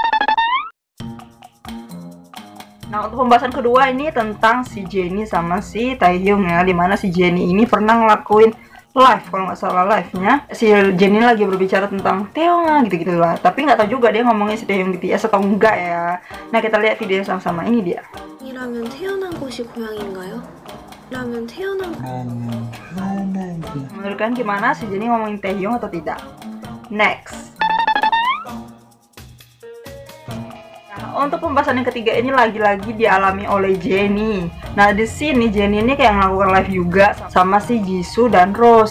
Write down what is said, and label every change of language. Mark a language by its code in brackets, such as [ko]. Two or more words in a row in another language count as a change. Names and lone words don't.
[id] Nah, untuk pembahasan kedua ini tentang si Jennie sama si Taehyung ya, dimana si Jennie ini pernah ngelakuin live, kalau nggak salah live-nya si Jennie lagi berbicara tentang Taehyung gitu-gitu lah. Tapi nggak tahu juga dia ngomongin si Taehyung BTS atau enggak ya. Nah, kita lihat video sama-sama, ini dia. [ko] 라면 태어난 곳이 고향인가요? 라면 태어난 [id] Menurut kalian gimana, si Jennie ngomongin Taehyung atau tidak? Next. Nah, untuk pembahasan yang ketiga ini lagi-lagi dialami oleh Jennie. Nah, di sini Jennie ini kayak melakukan live juga sama si Jisoo dan Rose.